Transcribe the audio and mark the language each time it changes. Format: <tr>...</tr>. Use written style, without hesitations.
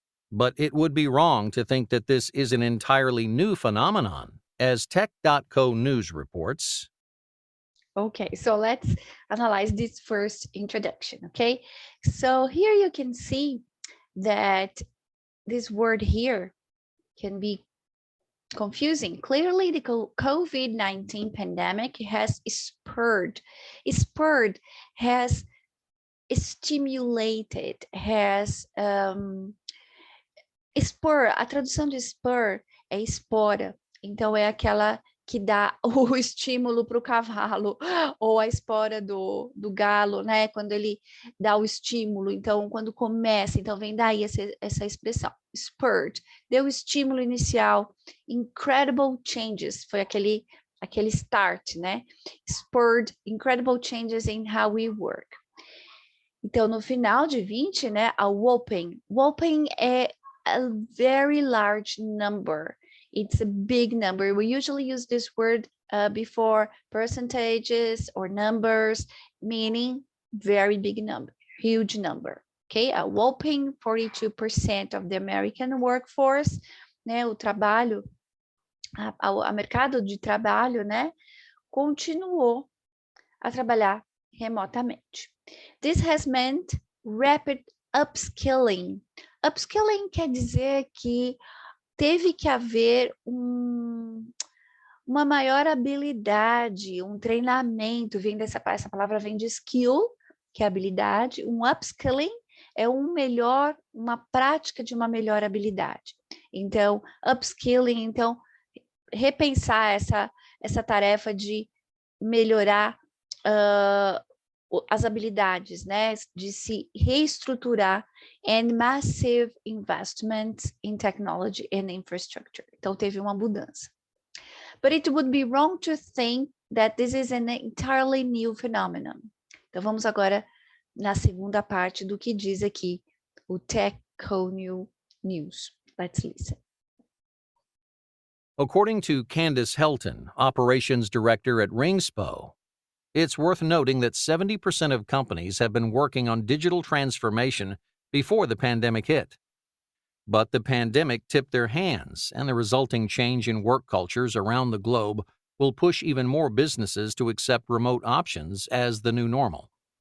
<en>But it would be wrong to think that this is an entirely new phenomenon, as Tech.co News reports. Okay, so let's analyze this first introduction, okay? So here you can see that this word here can be confusing. Clearly, the COVID-19 pandemic has has stimulated, has spur,</en> <pt>a tradução de spur é espora, então é aquela que dá o estímulo para o cavalo, ou a espora do galo, né? Quando ele dá o estímulo, então quando começa, então vem daí essa expressão, spurred, deu o estímulo inicial,</pt> <en>incredible changes,</en> <pt>foi aquele start, né?</pt> <en>Spurred incredible changes in how we work.</en> <pt>Então, no final de 20, né,</pt> <en>a whopping é a very large number. It's a big number. We usually use this word before percentages or numbers, meaning very big number, huge number. Okay, a whopping 42% of the American workforce,</en> <pt>né, o trabalho, a mercado de trabalho, né, continuou a trabalhar remotamente.</pt> <en>This has meant rapid upskilling.</en> <pt>Upskilling quer dizer que teve que haver uma maior habilidade, um treinamento, essa palavra vem de skill, que é habilidade, um upskilling é uma prática de uma melhor habilidade. Então, upskilling, então, repensar essa tarefa de melhorar as habilidades, né, de se reestruturar,</pt> <en>and massive investments in technology and infrastructure.</en> <pt>Então teve uma mudança.</pt> <en>But it would be wrong to think that this is an entirely new phenomenon.</en> <pt>Então vamos agora na segunda parte do que diz aqui o Tech.co News.</pt> <en>Let's listen. According to Candice Helton, operations director at Ringspo, it's worth noting that 70% of companies have been working on digital transformation before the pandemic hit. But the pandemic tipped their hands, and the resulting change in work cultures around the globe will push even more businesses to accept remote options as the new normal.</en>